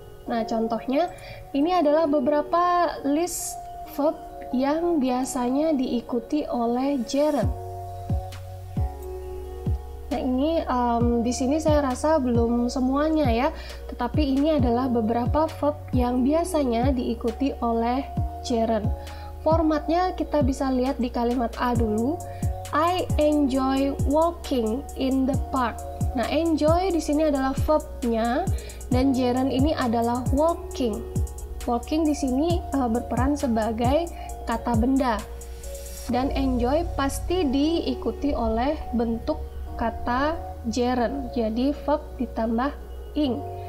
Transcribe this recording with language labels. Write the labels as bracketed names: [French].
[Indonesian] Nah, contohnya ini adalah beberapa list verb yang biasanya diikuti oleh gerund. Nah, ini di sini saya rasa belum semuanya ya, tetapi ini adalah beberapa verb yang biasanya diikuti oleh gerund. Formatnya kita bisa lihat di kalimat A dulu. [English] I enjoy walking in the park. [Indonesian] Nah, enjoy di sini adalah verbnya dan gerund ini adalah walking. Walking di sini berperan sebagai kata benda. Dan enjoy pasti diikuti oleh bentuk kata gerund, jadi verb ditambah ing.